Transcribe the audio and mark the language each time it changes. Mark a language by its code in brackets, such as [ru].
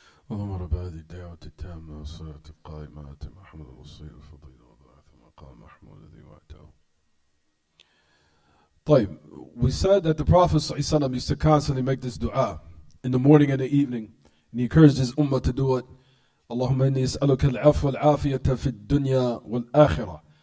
[ar] اللهم رب هذه الدعوة التامة والصلاة القائمة آت محمد الوصيل الفضيلة وضاعف مقام محمود الذي وعده. [en] طيب, we said that the Prophet ﷺ used to constantly make this dua in the morning and the evening, and he encouraged his ummah to do it. [ar] اللهم إني أسألك العفو والعافية في الدنيا والآخرة.